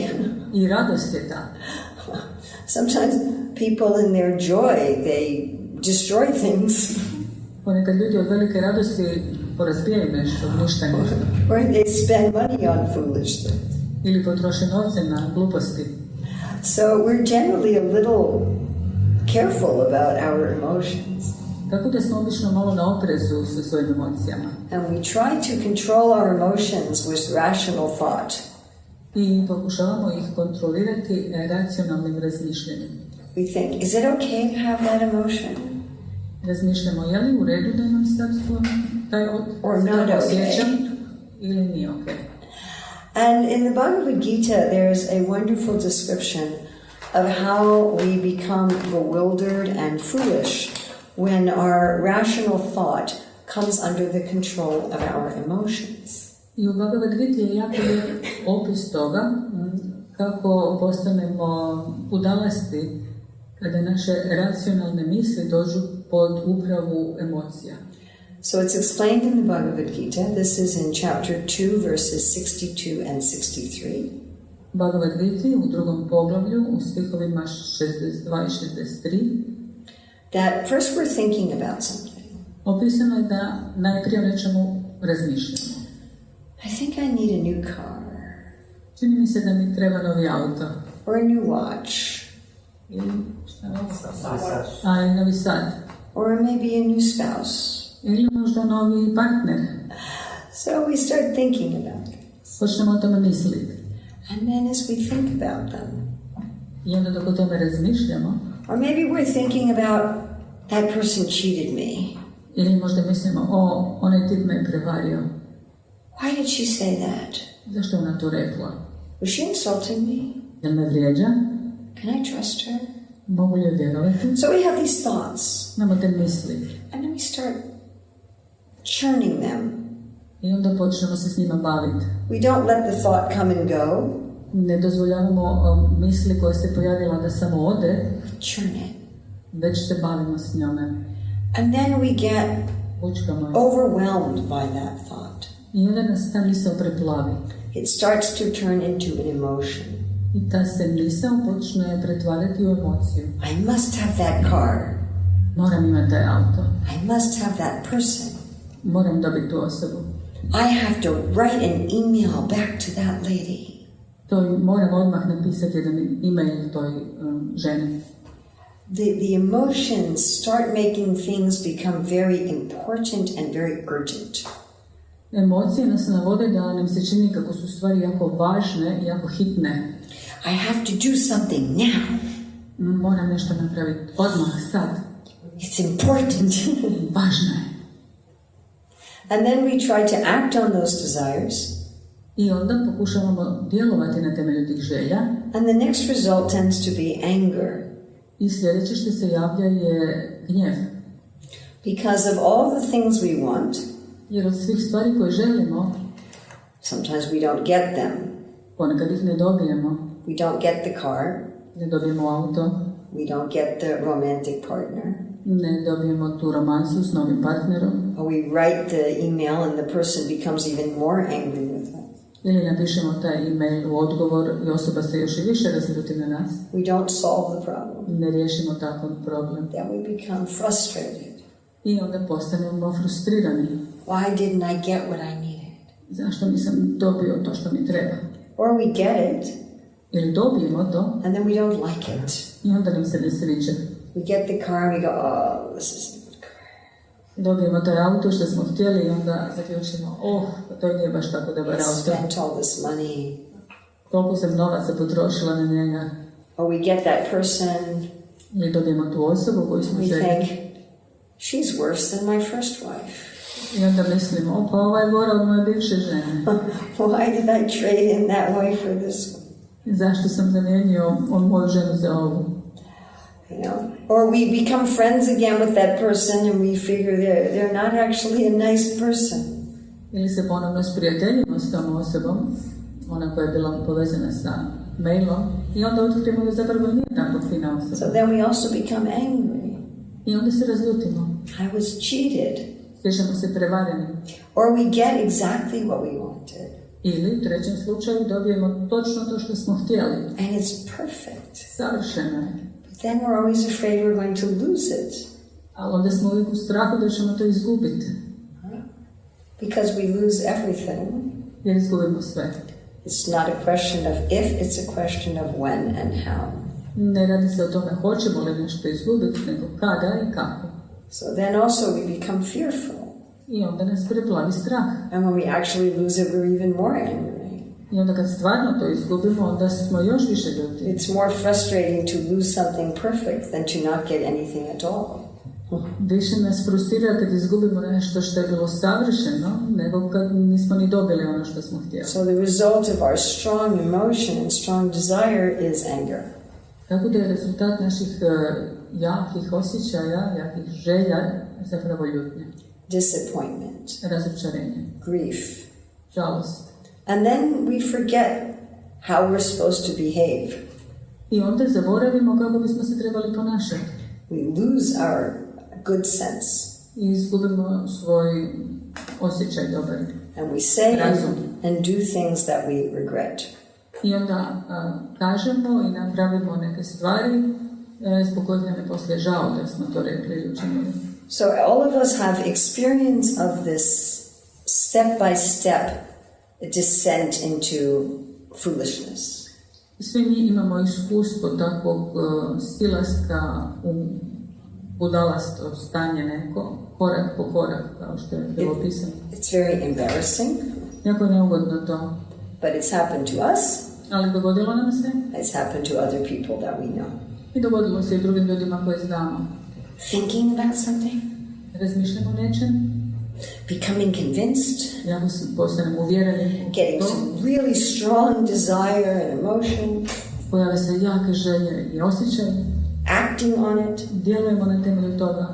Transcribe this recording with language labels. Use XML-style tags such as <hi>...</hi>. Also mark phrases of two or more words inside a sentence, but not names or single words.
<hr>I radost je ta.</hr> <en>Sometimes people in their joy, they destroy things.</en> <hr>Ponekad ljudi od velike radosti porazbijaju nešto, uništaju nešto.</hr> <en>Or they spend money on foolish things.</en> <hr>Ili potroše novce na gluposti.</hr> <en>So we're generally a little careful about our emotions.</en> <hr>Tako da smo obično malo na oprezu sa svojim emocijama.</hr> <en>And we try to control our emotions with rational thought.</en> <hr>I pokušavamo ih kontrolirati racionalnim razmišljanjem.</hr> <en>We think, is it okay to have that emotion?</en> <hr>Razmišljamo, je li u redu da imam sad taj osjećam ili nije ok.</hr> <en>And in the Bhagavad Gita, there's a wonderful description of how we become bewildered and foolish when our rational thought comes under the control of our emotions.</en> <hr>I u Bhagavad Gita je jako lijep opis toga kako postanemo budalasti kada naše racionalne misli dođu pod upravu emocija.</hr> <en>So it's explained in the Bhagavad Gita. This is in chapter 2, verses 62 and 63.</en> <hr>Bhagavad Gita u drugom poglavlju u stihovima 62 i 63.</hr> <en>That first we're thinking about something.</en> <hr>Opisano je da najprije o nečemu razmišljamo.</hr> <en>I think I need a new car.</en> <hr>Čini mi se da mi treba novi auto.</hr> <en>Or a new watch.</en> <hr>Ili novi sad.</hr> <en>Or maybe a new spouse.</en> <hr>Ili možda novi partner.</hr> <en>So we start thinking about it.</en> <hr>Počnemo o tome misliti.</hr> <en>And then as we think about them.</en> <hr>I onda dok o tome razmišljamo.</hr> <en>Or maybe we're thinking about that person cheated me.</en> <hr>Ili možda mislimo, onaj tip me je prevario.</hr> <en>Why did she say that?</en> <hr>Zašto je ona to rekla?</hr> <en>Was she insulting me?</en> <hr>Jel me vrijeđa?</hr> <en>Can I trust her?</en> <hr>Mogu li vjerovati?</hr> <en>So we have these thoughts.</en> <hr>Imamo te misli.</hr> <en>And then we start churning them.</en> <hr>I onda počnemo se s njima baviti.</hr> <en>We don't let the thought come and go.</en> <hr>Ne dozvoljavamo misli koja se pojavila da samo ode.</hr> <en>Churn it.</en> <hr>Već se bavimo s njome.</hr> <en>And then we get overwhelmed by that thought.</en> <hr>I onda nas ta misao preplavi.</hr> <en>It starts to turn into an emotion.</en> <hr>I ta se misao počne pretvarati u emociju.</hr> <en>I must have that car.</en> <hr>Moram imati taj auto.</hr> <en>I must have that person.</en> <hr>Moram dobiti tu osobu.</hr> <en>I have to write an email back to that lady.</en> <hr>To moram odmah napisati jedan email toj ženi.</hr> <en>The emotions start making things become very important and very urgent.</en> <hr>Emocije nas navode da nam se čini kako su stvari jako važne i jako hitne.</hr> <en>I have to do something now.</en> <hr>Moram nešto napraviti odmah, sad.</hr> <en>It's important.</en> <hr>Važno je.</hr> <en>And then we try to act on those desires.</en> <hr>I onda pokušavamo djelovati na temelju tih želja.</hr> <en>And the next result tends to be anger.</en> <hr>I sljedeće što se javlja je gnjev.</hr> <en>Because of all the things we want,</en> <hr>jer od svih stvari koje želimo,</hr> <en>sometimes we don't get them.</en> <hr>Ponekad ih ne dobijemo.</hr> <en>We don't get the car.</en> <hr>Ne dobijemo auto.</hr> <en>We don't get the romantic partner.</en> <hr>Ne dobijemo tu romansu s novim partnerom.</hr> <en>Or we write the email and the person becomes even more angry with us.</en> <hr>Ili napišemo taj email u odgovor i osoba se još i više razljuti na nas.</hr> <en>We don't solve the problem.</en> <hr>Ne riješimo takav problem.</hr> <en>Then we become frustrated.</en> <hr>I onda postanemo frustrirani.</hr> <en>Why didn't I get what I needed?</en> <hr>Zašto nisam dobio to što mi treba?</hr> <en>Or we get it.</en> <hr>Ili dobijemo to.</hr> <en>And then we don't like it.</en> <hr>I onda nam se ne sviđa.</hr> <en>We get the car and we go, oh, this is a good car.</en> <hr>Dobijemo taj auto što smo htjeli i onda zaključimo, to nije baš tako dobar auto.</hr> <en>I spent all this money.</en> <hr>Koliko sam novaca potrošila na njega.</hr> <en>Or we get that person.</en> <hr>Ili dobijemo tu osobu koju smo želi.</hr> <en>We think, she's worse than my first wife.</en> <hr>I onda mislimo, pa ova je gora od moje bivše žene.</hr> <en>Why did I trade in that wife for this one?</en> <hr>Zašto sam zamijenio moju ženu za ovu?</hr> <en>You know, or we become friends again with that person and we figure they're not actually a nice person.</en> <hr>Ili se ponovno sprijateljimo s tom osobom, ona koja je bila povezana sa mailom, i onda otkrijemo da zapravo nije tako fina osoba.</hr> <en>So then we also become angry.</en> <hr>I onda se razljutimo.</hr> <en>I was cheated.</en> <hr>Sjećamo se prevareni.</hr> <en>Or we get exactly what we wanted.</en> <hr>Ili u trećem slučaju dobijemo točno to što smo htjeli.</hr> <en>And it's perfect.</en> <hr>Savršeno je.</hr> <en>But then we're always afraid we're going to lose it.</en> <hr>Ali onda smo uvijek u strahu da ćemo to izgubiti.</hr> <en>Because we lose everything.</en> <hr>Jer izgubimo sve.</hr> <en>It's not a question of if, it's a question of when and how.</en> <hr>Ne radi se o tome hoćemo li nešto izgubiti, nego kada i kako.</hr> <en>So then also we become fearful.</en> <hr>I onda nas preplavi strah.</hr> <en>And when we actually lose it, we're even more angry.</en> <hr>I onda kad stvarno to izgubimo, onda smo još više ljuti.</hr> <en>It's more frustrating to lose something perfect than to not get anything at all.</en> <hr>Više nas frustrira kad izgubimo nešto što je bilo savršeno, nego kad nismo ni dobili ono što smo htjeli.</hr> <en>So the result of our strong emotion and strong desire is anger.</en> <hr>Tako da je rezultat naših jakih osjećaja, jakih želja, zapravo ljutnje.</hr> <en>Disappointment.</en> <hr>Razočarenje.</hr> <en>Grief.</en> <hr>Žalost.</hr> <en>And then we forget how we're supposed to behave.</en> <hr>I onda zaboravimo kako bismo se trebali ponašati.</hr> <en>We lose our good sense.</en> <hr>I izgubimo svoj osjećaj dobar.</hr> <en>And we say</en> <hr>razum.</hr> <en>and do things that we regret.</en> <hr>I onda kažemo i napravimo neke stvari zbog kojih nam je poslije žao da smo to rekli ili učinili.</hr> <en>So all of us have experience of this step-by-step descent into foolishness.</en> <hr>Svi mi imamo iskustvo takvog silaska u budalasto stanje neko, korak po korak, kao što je bilo pisano.</hr> <en>It's very embarrassing.</en> <hr>Jako je neugodno to.</hr> <en>But it's happened to us.</en> <hr>Ali dogodilo nam se.</hr> <en>It's happened to other people that we know.</en> <hr>I dogodilo se i drugim ljudima koje znamo.</hr> <en>Thinking about something.</en> <hr>Razmišljamo o nečem.</hr> <en>Becoming convinced.</en> <hr>Jako postanemo uvjereni.</hr> <en>Getting some really strong desire and emotion.</en> <hr>Pojave se jake želje i osjećaj.</hr> <en>Acting on it.</en> <hr>Djelujemo na temelju toga.</hr>